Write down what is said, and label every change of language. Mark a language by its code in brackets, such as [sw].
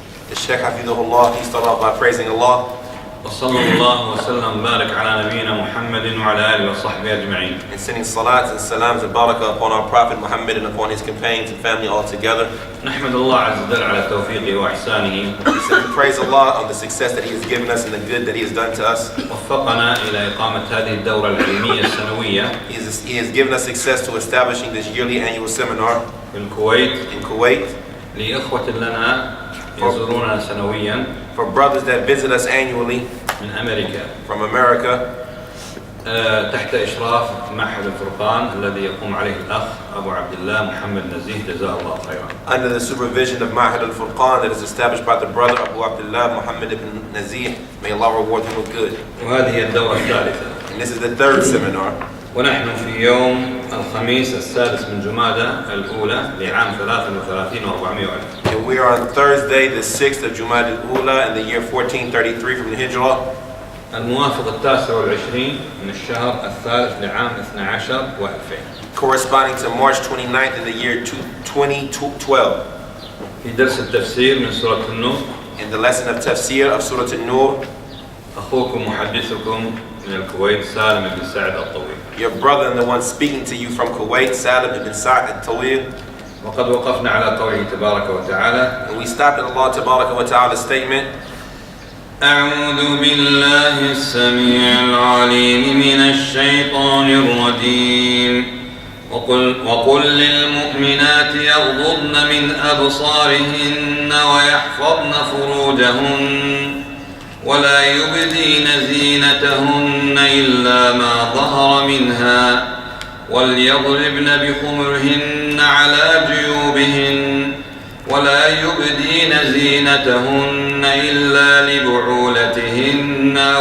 [en] The Shaykh Hafidhullah, he started off by praising Allah. [ar] وصلى الله وسلم وبارك على نبينا محمد وعلى آله وصحبه أجمعين. [en] And sending salats and salams and barakah upon our Prophet Muhammad and upon his companions and family all together. [ar] نحمد الله عز وجل على توفيقه وإحسانه. [en] We say we praise Allah on the success that He has given us and the good that He has done to us. [ar] وفقنا إلى إقامة هذه الدورة العلمية السنوية. [en] He has given us success to establishing this yearly annual seminar [ar] في الكويت. [en] in Kuwait. [ar] لإخوة لنا يزوروننا سنويا. [en] For brothers that visit us annually [ar] من أمريكا. [en] from America. [ar] تحت إشراف معهد الفرقان الذي يقوم عليه الأخ أبو عبد الله محمد نزيه جزاه الله خيرا. [en] Under the supervision of Maḥhad-ul-Furqān that is established by the brother Abu Abdullah Muhammad ibn Nazih. May Allah reward him with good. [ar] وهذه هي الدورة الثالثة. [en] And this is the third seminar. [ar] ونحن في يوم الخميس السادس من جمادى الأولى لعام 33 و400. [en] And we are on Thursday, the 6th of Jumad al-Ula in the year 1433 from the Hijrah. [ar] الموافق 29 من الشهر الثالث لعام 12 و2000. [en] Corresponding to March 29th in the year 2012. [ar] في درس التفسير من سورة النور. [en] In the lesson of Tafsīr of Sūrat-un-Nūr. [ar] أخوكم محدثكم من الكويت سالم بن سعد الطويل. [en] Your brother and the one speaking to you from Kuwait, Saalim ibn Saʿd at-Taweel. [ar] وقد وقفنا على قوله تبارك وتعالى. [en] And we stopped at Allah [ar] تبارك وتعالى [en] statement. [ar] أعوذ بالله السميع العليم من الشيطان الرجيم. وقل للمؤمنات يغضضن من أبصارهن ويحفظن فروجهن ولا يبدين زينتهن إلا ما ظهر منها وليضربن بخمرهن على جيوبهن ولا يبدين زينتهن إلا لبعولتهن